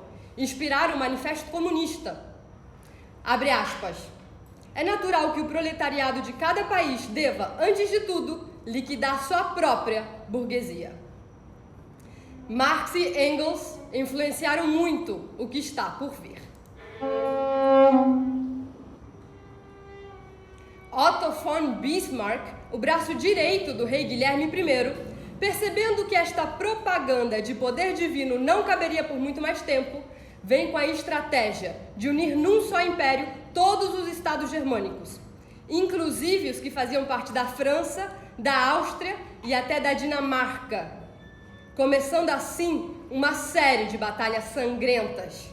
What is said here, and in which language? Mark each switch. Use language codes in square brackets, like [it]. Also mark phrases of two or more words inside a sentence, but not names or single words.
[pt] Inspiraram o Manifesto Comunista. Abre aspas. É natural que o proletariado de cada país deva, antes de tudo, liquidar sua própria burguesia. Marx e Engels influenciaram muito o que está por vir. Otto von Bismarck, o braço direito do rei Guilherme I, percebendo que esta propaganda de poder divino não caberia por muito mais tempo, vem com a estratégia de unir num só império todos os estados germânicos, inclusive os que faziam parte da França, da Áustria e até da Dinamarca, começando assim uma série de batalhas sangrentas.